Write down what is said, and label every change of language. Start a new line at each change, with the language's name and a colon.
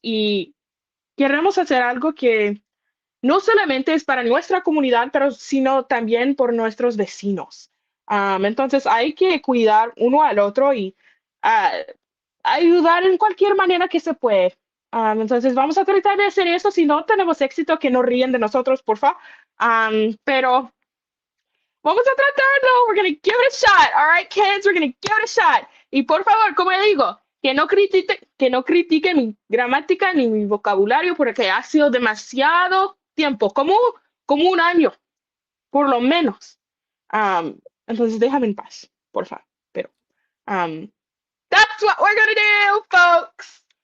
Spanish: Y queremos hacer algo que no solamente es para nuestra comunidad, pero sino también por nuestros vecinos. Entonces hay que cuidar uno al otro y ah, ayudar en cualquier manera que se puede. Entonces vamos a tratar de hacer eso. Si no tenemos éxito, que no ríen de nosotros, porfa. Pero vamos a tratarlo.
English: We're gonna give it a shot. All right, kids, we're gonna give it a shot.
Spanish: Y por favor, como le digo, que no critique mi gramática ni mi vocabulario porque ha sido demasiado tiempo, como un año, por lo menos. Entonces déjame en paz, por favor. Pero
English: that's what we're gonna do, folks.